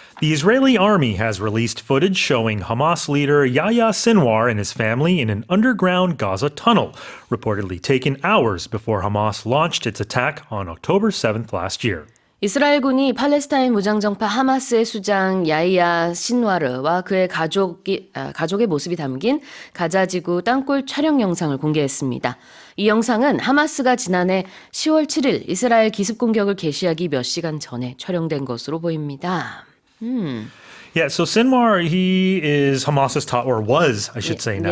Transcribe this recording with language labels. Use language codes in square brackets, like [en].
[en] The Israeli army has released footage showing Hamas leader Yahya Sinwar and his family in an underground Gaza tunnel, reportedly taken hours before Hamas launched its attack on October 7th last year. [ko] 이스라엘군이 팔레스타인 무장정파 하마스의 수장 야히야 신와르와 그의 가족의 모습이 담긴 가자지구 땅굴 촬영 영상을 공개했습니다. 이 영상은 하마스가 지난해 10월 7일 이스라엘 기습 공격을 개시하기 몇 시간 전에 촬영된 것으로 보입니다. [en] Yeah, so Sinwar, he is Hamas's top, or was, I should say now,